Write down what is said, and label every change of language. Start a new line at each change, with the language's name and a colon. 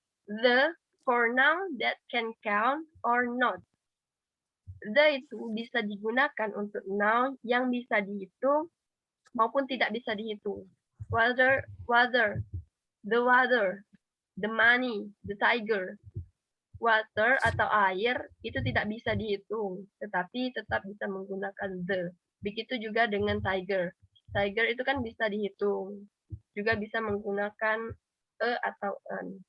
English: The for noun that can count or not.
Indonesian: The itu bisa digunakan untuk noun yang bisa dihitung maupun tidak bisa dihitung.
English: The weather, the money, the tiger.
Indonesian: water atau air itu tidak bisa dihitung, tetapi tetap bisa menggunakan the. Begitu juga dengan tiger. Tiger itu kan bisa dihitung, juga bisa menggunakan a atau an.